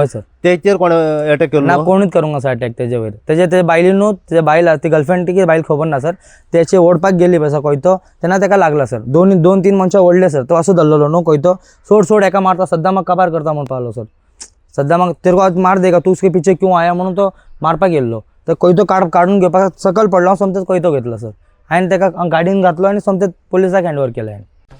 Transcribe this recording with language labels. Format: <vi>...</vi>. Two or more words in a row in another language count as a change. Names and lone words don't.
<kok>हय सर. तेचेर कोण अटॅक केलो? ना कोणूच करूंक ना सर अटॅक तेजे वयर. ते बायलीनूच तेजे बायल ती गर्लफ्रेंड ती बायल खबर ना सर. त्याचे ओडपाक गेली पळय सर कोयतो, तेन्ना ताका लागला सर. 2-3 मनशां ओडले सर. तो असो धरलेलो न्हू कोयतो. सोड एका मारता, सद्दामाक काबार करता म्हणून पावलो सर. सद्दामाक</kok> <hi>तेरे को मार देगा तू, उसके पीछे क्यों आया</hi> <kok>म्हणून तो मारपाक गेल्लो. तर कोयतो काडून घेवपाक सकल पडलो, समजत कोयतो घेतलो सर. हांवें ताका गाडीन घातलो आनी समजत पुलिसाक हँडओवर केलो हांवें.</kok>